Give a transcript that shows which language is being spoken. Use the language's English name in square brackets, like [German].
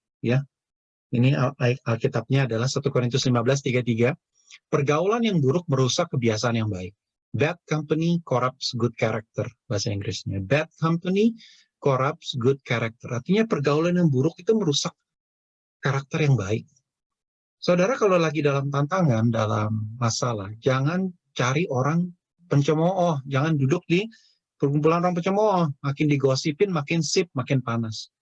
[Indonesian] Ya, ini Alkitabnya adalah 1 Korintus 15:33. Pergaulan yang buruk merusak kebiasaan yang baik. [English] Bad company corrupts good character, [Indonesian] bahasa Inggrisnya. [English] Bad company corrupts good character. [Indonesian] Artinya pergaulan yang buruk itu merusak karakter yang baik. Saudara kalau lagi dalam tantangan, dalam masalah, jangan cari orang pencemooh, jangan duduk di perkumpulan orang pencemooh, makin digosipin, makin sip, makin panas.